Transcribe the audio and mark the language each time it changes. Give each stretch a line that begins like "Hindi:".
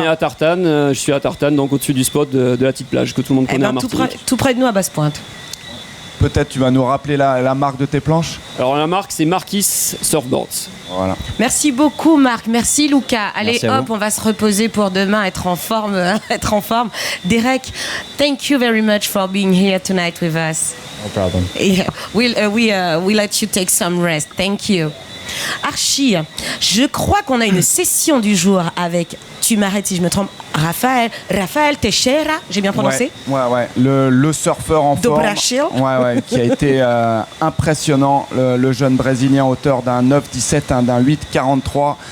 French: On est à Tartane, je suis à Tartane, donc au-dessus du spot de la petite plage que tout le monde connaît en Martinique. Tout près de nous à Basse-Pointe. Peut-être tu vas nous rappeler la marque de tes planches? Alors la marque c'est Marquis Surfboards. Voilà. Merci beaucoup Marc, merci Luca. Allez Merci hop, on va se reposer pour demain être en forme.
English: Derek, thank you very much for being here tonight with us. No problem. Yeah, we'll let you take some rest. Thank you.
French: Archie, je crois qu'on a une session du jour avec tu m'arrêtes si je me trompe, Rafael Teixeira, j'ai bien prononcé? Ouais. Le surfeur en Do forme. Brasil. Ouais, qui a été impressionnant. Le jeune Brésilien, auteur d'un 9,17, d'un 8,43.